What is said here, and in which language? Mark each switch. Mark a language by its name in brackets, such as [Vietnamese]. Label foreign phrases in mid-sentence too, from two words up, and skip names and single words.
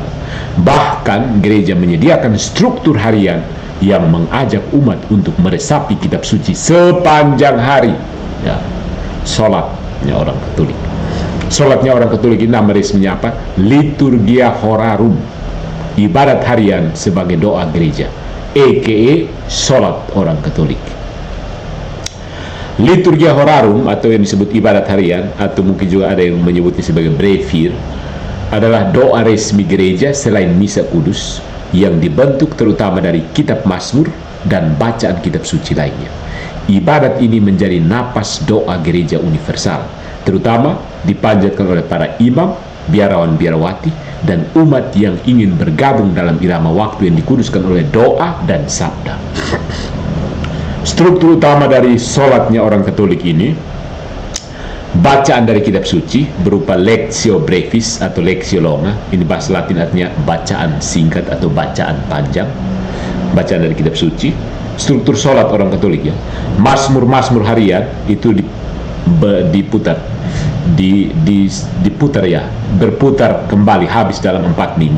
[Indonesian] Bahkan gereja menyediakan struktur harian yang mengajak umat untuk meresapi kitab suci sepanjang hari. Ya, sholatnya orang Katolik. Sholatnya orang Katolik ini nama resminya apa? [Latin] Liturgia Horarum, [Indonesian] ibadat harian sebagai doa gereja, a.k.a. sholat orang Katolik. [Latin] Liturgia Horarum [Indonesian] atau yang disebut ibadat harian, atau mungkin juga ada yang menyebutnya sebagai brevir, adalah doa resmi gereja selain misa kudus yang dibentuk terutama dari kitab Mazmur dan bacaan kitab suci lainnya. Ibadat ini menjadi napas doa gereja universal, terutama dipanjatkan oleh para imam, biarawan-biarawati, dan umat yang ingin bergabung dalam irama waktu yang dikuduskan oleh doa dan sabda. Struktur utama dari sholatnya orang Katolik ini, bacaan dari kitab suci berupa [Latin] lectio brevis [Indonesian] atau [Latin] lectio longa. [Indonesian] Ini bahasa Latin artinya bacaan singkat atau bacaan panjang. Bacaan dari kitab suci. Struktur sholat orang Katolik ya. Mazmur harian itu diputar, diputar ya, berputar kembali habis dalam 4 minggu.